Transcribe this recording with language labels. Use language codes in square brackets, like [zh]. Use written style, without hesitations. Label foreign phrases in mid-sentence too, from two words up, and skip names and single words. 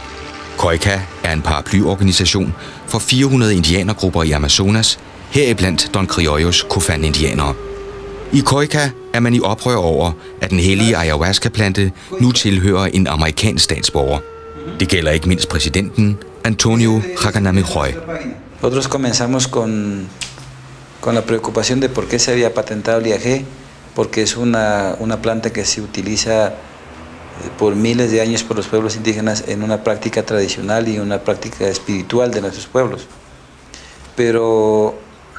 [da] COICA er en paraplyorganisation for 400 indianergrupper i Amazonas, heriblandt Don Criollos Cofan-indianere. I COICA er man i oprør over, at den hellige ayahuasca-plante nu tilhører en amerikansk statsborger. Det gælder ikke mindst præsidenten, Antonio Roy. [es] Nosotros comenzamos con la preocupación de por qué se había patentado el IAG, porque es una planta que se utiliza por miles de años por los pueblos indígenas en una práctica tradicional y una práctica espiritual de nuestros pueblos.